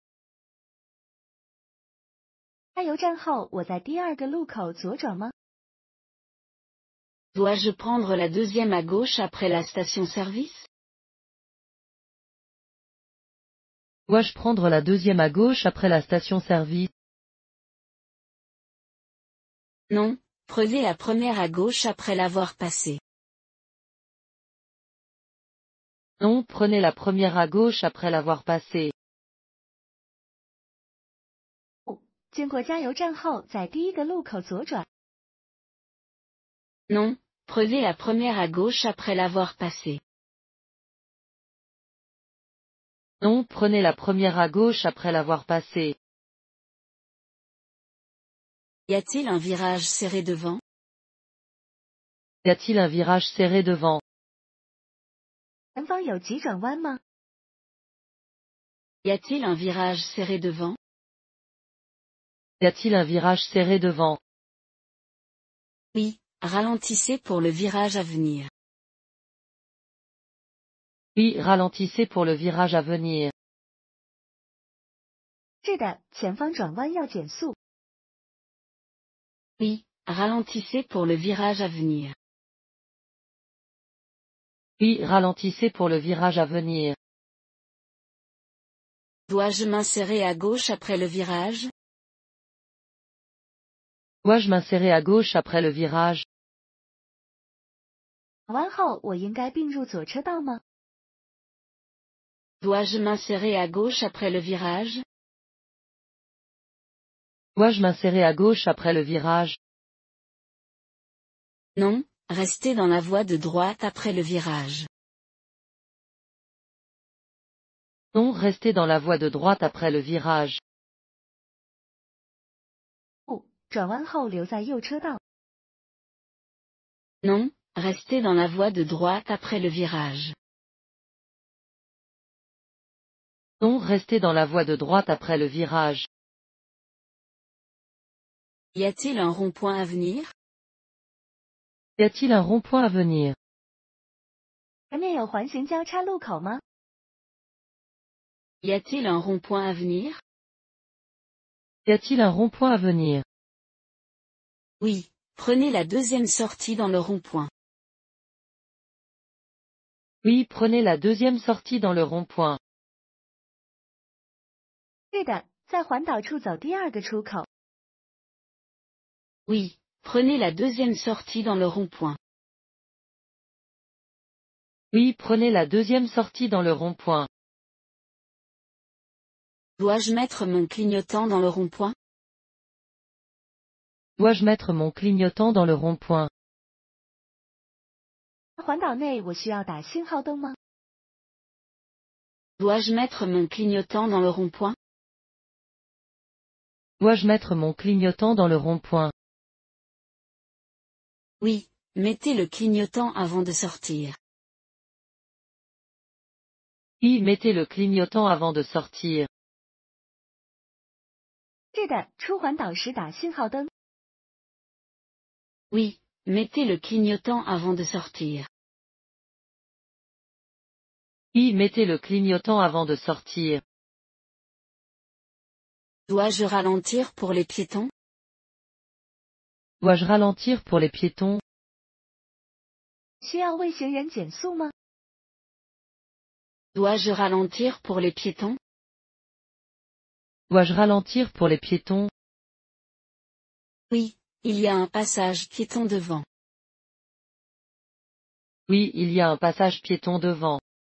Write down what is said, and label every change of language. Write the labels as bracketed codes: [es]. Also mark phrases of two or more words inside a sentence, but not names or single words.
[zh] 加油站后我在第2个路口左转吗？ [fr] Dois-je prendre la deuxième à gauche après la station-service? Dois-je prendre la deuxième à gauche après la station-service? Non, prenez la première à gauche après l'avoir passée. Non, prenez la première à gauche après l'avoir passée. [zh] 经过加油站后，在第1个路口左转。 [fr] Non, prenez la première à gauche après l'avoir passée. Non, prenez la première à gauche après l'avoir passée. Y a-t-il un virage serré devant? Y a-t-il un virage serré devant? [zh] 前方有急转弯吗？ [fr] Y a-t-il un virage serré devant? Y a-t-il un virage serré devant? Oui, ralentissez pour le virage à venir. Oui, ralentissez pour le virage à venir. [zh] 是的，前方转弯要减速。 [fr] Oui, ralentissez pour le virage à venir. Oui, ralentissez pour le virage à venir. Dois-je m'insérer à gauche après le virage? Dois-je m'insérer à gauche après le virage? [zh] 转弯后我应该并入左车道吗？ [fr] Dois-je m'insérer à gauche après le virage? Dois-je m'insérer à gauche après le virage? Non, restez dans la voie de droite après le virage. Non, restez dans la voie de droite après le virage. [zh] 转弯后留在右车道。 [fr] Non, restez dans la voie de droite après le virage. Non, restez dans la voie de droite après le virage. Y a-t-il un rond-point à venir? Y a-t-il un rond-point à venir? [zh] 前面有环形交叉路口吗？ [fr] Y a-t-il un rond-point à venir? Y a-t-il un rond-point à venir? Oui, prenez la deuxième sortie dans le rond-point. Oui, prenez la deuxième sortie dans le rond-point. [zh] 是的，在环岛处走第2个出口。 [fr] Oui, prenez la deuxième sortie dans le rond-point. Oui, prenez la deuxième sortie dans le rond-point. Dois-je mettre mon clignotant dans le rond-point? Dois-je mettre mon clignotant dans le rond-point? [zh] 环岛内我需要打信号灯吗？ [fr] Dois-je mettre mon clignotant dans le rond-point? Dois-je mettre mon clignotant dans le rond-point? Oui, mettez le clignotant avant de sortir. Oui, mettez le clignotant avant de sortir. [zh] 是的，出环岛时打信号灯。 [fr] Oui, mettez le clignotant avant de sortir. Oui, mettez le clignotant avant de sortir. Dois-je ralentir pour les piétons? Dois-je ralentir pour les piétons? [zh] 需要为行人减速吗？ [fr] Dois-je ralentir pour les piétons? Dois-je ralentir pour les piétons? Oui, il y a un passage piéton devant. Oui, il y a un passage piéton devant.